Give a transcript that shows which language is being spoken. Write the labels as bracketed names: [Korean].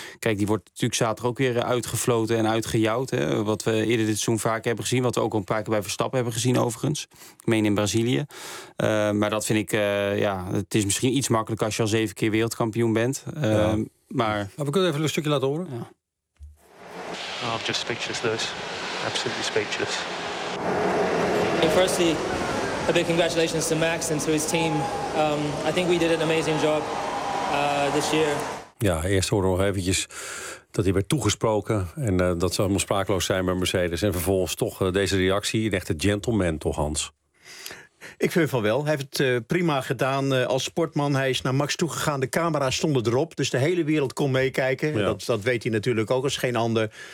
[Dutch] Kijk, die wordt natuurlijk zaterdag ook weer uitgefloten en uitgejouwd. Hè? Wat we eerder dit seizoen vaak hebben gezien. Wat we ook een paar keer bij Verstappen hebben gezien overigens. Ik meen in Brazilië. Maar dat vind ik, het is misschien iets makkelijker als je al 7 keer wereldkampioen bent. Maar we kunnen even een stukje laten horen. Ja. [English] Oh, I'm just speechless, Lewis. Absolutely speechless. Hey, firstly... A big congratulations to Max and to his team. I think we did an amazing job this year. [Dutch] Ja, eerst horen we nog eventjes dat hij werd toegesproken... en dat ze allemaal sprakeloos zijn bij Mercedes. En vervolgens toch deze reactie, een echte gentleman toch, Hans? Ik vind van wel. Hij heeft het prima gedaan als sportman. Hij is naar Max toegegaan. De camera's stonden erop. Dus de hele wereld kon meekijken. Ja. Dat weet hij natuurlijk ook als geen ander.